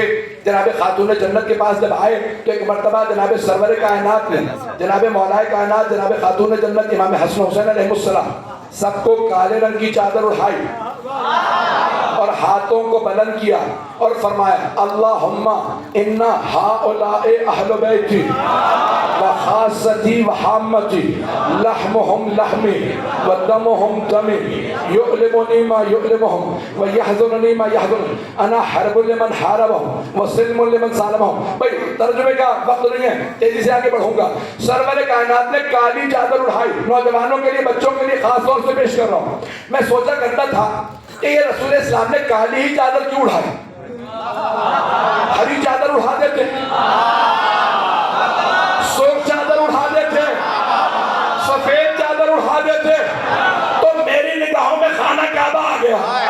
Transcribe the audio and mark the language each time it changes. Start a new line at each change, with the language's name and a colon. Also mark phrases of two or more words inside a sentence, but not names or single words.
Urdu: جناب خاتون جنت کے پاس جب آئے تو ایک مرتبہ جناب سرور کائنات نے جناب مولا کائنات جناب خاتون جنت امام حسن حسین علیہ السلام سب کو کالے رنگ کی چادر اڑھائی اور ہاتھوں کو بلند کیا اور فرمایا
Arabic: اللہم انا ہؤلاء اہل بیتی وخاصتی وحامتی لحمہم لحمی ودمہم دمی يؤلمني ما يؤلمهم ويحزنني ما يحزنهم انا حرب لمن حاربهم وسلم لمن سالمهم.
Urdu: بھائی ترجمے کا وقت نہیں ہے، تیزی سے آگے بڑھوں گا. سرور کائنات نے کالی چادر اٹھائی، نوجوانوں کے لیے بچوں کے لیے خاص طور سے پیش کر رہا ہوں. میں سوچا کرتا تھا کہ یہ رسول اسلام نے کالی ہی چادر کیوں اٹھائی؟ ہری چادر اٹھا دیتے، سرخ چادر اٹھا دیتے، سفید چادر اٹھا دیتے تو میری نگاہوں میں خانہ کعبہ آ گیا.